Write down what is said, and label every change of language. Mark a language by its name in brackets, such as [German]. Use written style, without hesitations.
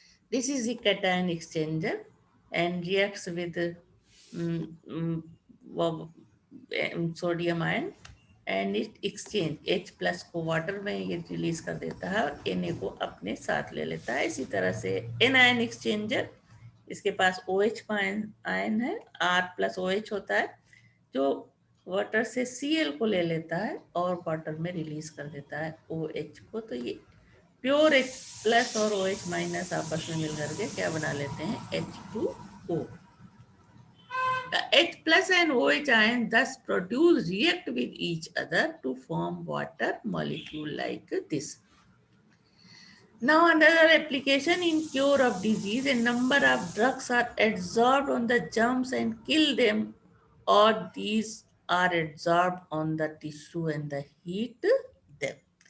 [English] This is the cation exchanger and reacts with mm, mm, sodium ion and it exchange H plus [Hindi] को water में ये release कर देता है और Na को अपने साथ ले लेता [English] है. [Hindi] इसी तरह से एनायन एक्सचेंजर, इसके पास OH आयन है, R प्लस OH होता है जो वाटर से Cl को ले लेता है और वाटर में रिलीज कर देता है OH को. तो ये प्योर H प्लस और OH माइनस आपस में मिल करके क्या बना लेते हैं, H2O. [English] The H plus and OH ions thus produce react with each other to form water molecule like this. Now another application in cure of disease, a number of drugs are adsorbed on the germs and kill them, or these are adsorbed on the tissue and the heat them.